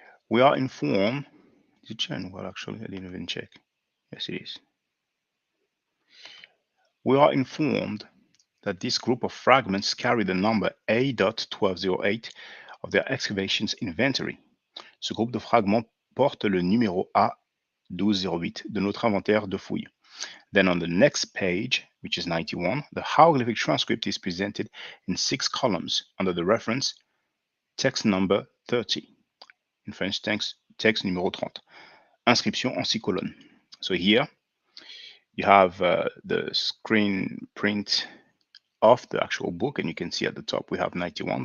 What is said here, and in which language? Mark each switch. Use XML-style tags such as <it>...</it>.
<en>We are informed, is it shown? Well, actually, I didn't even check. Yes, it is. We are informed that this group of fragments carry the number A.1208 of their excavations inventory.</en> <fr>Ce groupe de fragments porte le numéro A1208 de notre inventaire de fouilles.</fr> <en>Then on the next page, which is 91, the hieroglyphic transcript is presented in 6 columns under the reference text number 30. In French, text</en> <fr>numéro 30. Inscription en 6 colonnes.</fr> <en>So here you have the screen print of the actual book, and you can see at the top we have 91.</en>